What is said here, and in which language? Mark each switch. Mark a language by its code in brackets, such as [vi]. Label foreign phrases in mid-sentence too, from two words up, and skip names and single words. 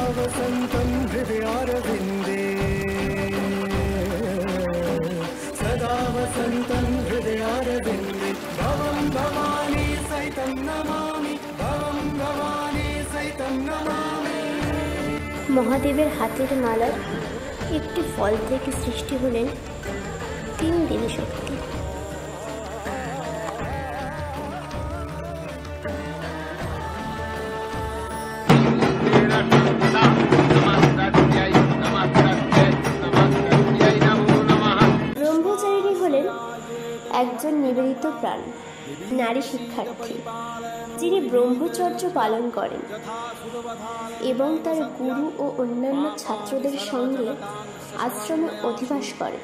[sa] वसन्तं हृदयारविन्दे सदा वसन्तं हृदयारविन्दे भवं भवानी सहितं नमामि भवं भवानी सहितं नमामि। [bn] মহাদেবের হাতের মালার একটি ফল থেকে সৃষ্টি হলেন তিন দেবী শক্তি। ব্রহ্মচারিণী হলেন একজন নিবেদিত প্রাণ নারী শিক্ষার্থী, যিনি ব্রহ্মচর্য পালন করেন এবং তার গুরু ও অন্যান্য ছাত্রদের সঙ্গে আশ্রমে অধিবাস করেন।